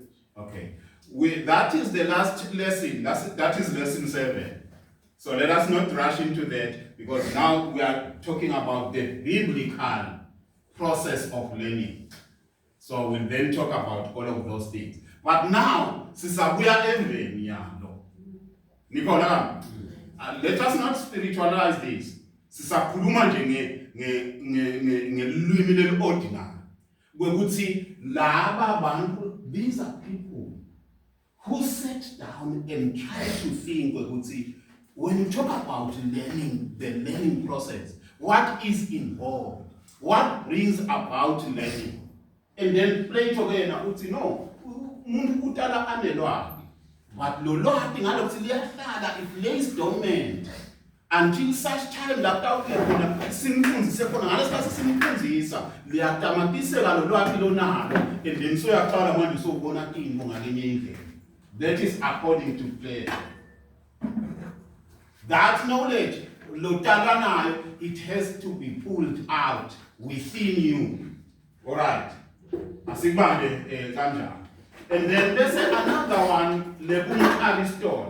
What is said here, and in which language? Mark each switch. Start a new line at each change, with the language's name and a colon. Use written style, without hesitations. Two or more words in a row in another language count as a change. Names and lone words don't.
English: Okay. That is the last lesson. That is lesson 7. So let us not rush into that, because now we are talking about the biblical process of learning. So we'll then talk about all of those things. But now,
Swati: sisabuya emveni yalo.
English: Nicola, let us not spiritualize this.
Swati: Sisakhuluma nje ngelwimi leli-ordinary. Kwekuthi laba bantu,
English: these are people who sat down and tried to think kwekuthi, when you talk about learning, the learning process, what is involved? What brings about learning? And then
Swati: Plato yena uthi no, umuntu utala anelwati. But lo lwati ngalokuthi liyahlala,
English: it lays dormant until such time
Swati: lapho khona simfundzise khona ngalesikhathi simfundzisa liyatamatiseka lo lwati lonalo,
English: and then
Swati: soyaqala manje sobona into ngalenye indlela.
English: That is according to Plato. That knowledge, it has to be pulled out within you. Alright. And then there's another one, Aristotle.